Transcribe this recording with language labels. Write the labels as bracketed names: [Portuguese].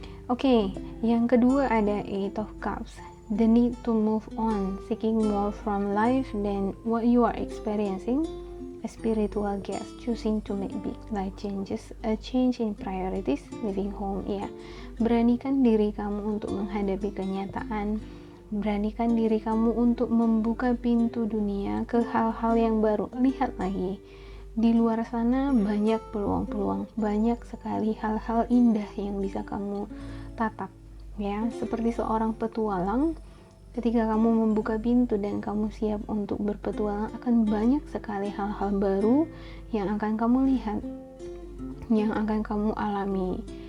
[Indonesian] Oke, yang kedua ada Eight of Cups. [English] The need to move on, seeking more from life than what you are experiencing. A spiritual guest choosing to make big life changes, a change in priorities, leaving home. [Indonesian] Ya, beranikan diri kamu untuk menghadapi kenyataan. Beranikan diri kamu untuk membuka pintu dunia ke hal-hal yang baru. Lihat lagi, di luar sana banyak peluang-peluang, banyak sekali hal-hal indah yang bisa kamu tatap. Ya, seperti seorang petualang, ketika kamu membuka pintu dan kamu siap untuk berpetualang, akan banyak sekali hal-hal baru yang akan kamu lihat, yang akan kamu alami.